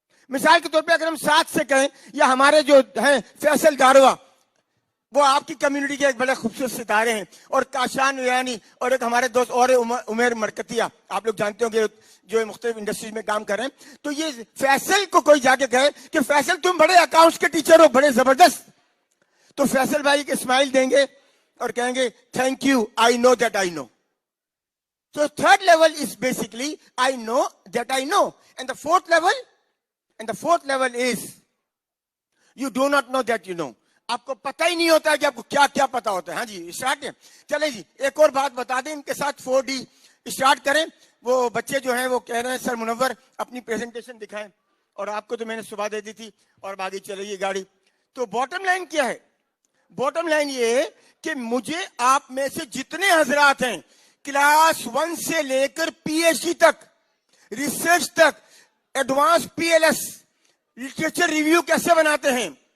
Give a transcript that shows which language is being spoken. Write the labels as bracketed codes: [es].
[ur] مثال کے طور پہ اگر ہم ساتھ سے کہیں، یا ہمارے جو ہیں فیصل داروا، وہ آپ کی کمیونٹی کے ایک بڑے خوبصورت ستارے ہیں، اور کاشان ویانی اور ایک ہمارے دوست اور عمیر مرکتیا، آپ لوگ جانتے ہوں گے جو مختلف انڈسٹریز میں کام کر رہے ہیں. تو یہ فیصل کو کوئی جا کے کہے کہ فیصل تم بڑے اکاؤنٹس کے ٹیچر ہو، بڑے زبردست، تو فیصل بھائی کے اسمائل دیں گے اور کہیں گے [en] Thank you, I know that I know. So third level is basically I know that I know. And the fourth level is you do not know that you know. [ur] آپ کو پتہ ہی نہیں ہوتا ہے کہ آپ کو کیا کیا پتا ہوتا ہے. ہاں جی اسٹارٹ ہے. چلے جی ایک اور بات بتا دیں ان کے ساتھ 4D اسٹارٹ کریں. وہ بچے جو ہیں وہ کہہ رہے ہیں سر منور اپنی پریزنٹیشن دکھائیں، اور آپ کو تو میں نے صبح دے دی تھی اور باقی چلے گی گاڑی. تو باٹم لائن کیا ہے؟ باٹم لائن یہ ہے کہ مجھے آپ میں سے جتنے حضرات ہیں کلاس 1 سے لے کر پی ایچ ڈی تک، ریسرچ تک، advance P L S, literature review کیسے بناتے ہیں،